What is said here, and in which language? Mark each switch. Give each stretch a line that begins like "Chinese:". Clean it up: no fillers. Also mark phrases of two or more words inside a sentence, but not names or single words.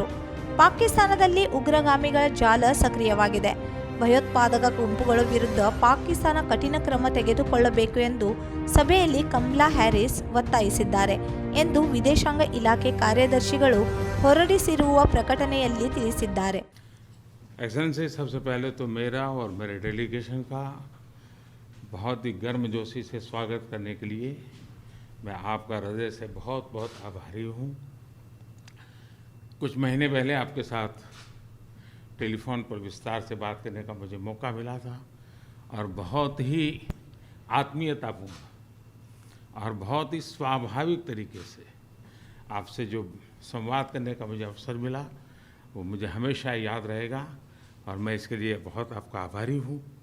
Kannada: ಪಾಕಿಸ್ತಾನದಲ್ಲಿ ಉಗ್ರಗಾಮಿಗಳ ಜಾಲ ಸಕ್ರಿಯವಾಗಿದೆ. ಭಯೋತ್ಪಾದಕ ಗುಂಪುಗಳ ವಿರುದ್ಧ ಪಾಕಿಸ್ತಾನ ಕಠಿಣ ಕ್ರಮ ತೆಗೆದುಕೊಳ್ಳಬೇಕು ಎಂದು ಸಭೆಯಲ್ಲಿ ಕಮಲಾ ಹ್ಯಾರಿಸ್ ಒತ್ತಾಯಿಸಿದ್ದಾರೆ ಎಂದು ವಿದೇಶಾಂಗ ಇಲಾಖೆ ಕಾರ್ಯದರ್ಶಿಗಳು ಹೊರಡಿಸಿರುವ ಪ್ರಕಟಣೆಯಲ್ಲಿ ತಿಳಿಸಿದ್ದಾರೆ.
Hindi: एक्सेलेंसी, सबसे पहले तो मेरा और मेरे डेलीगेशन का बहुत ही गर्मजोशी से स्वागत करने के लिए मैं आपका हृदय से बहुत बहुत आभारी हूँ. कुछ महीने पहले आपके साथ टेलीफोन पर विस्तार से बात करने का मुझे मौका मिला था और बहुत ही आत्मीयतापूर्ण और बहुत ही स्वाभाविक तरीके से आपसे जो संवाद करने का मुझे अवसर मिला वो मुझे हमेशा याद रहेगा और मैं इसके लिए बहुत आपका आभारी हूँ.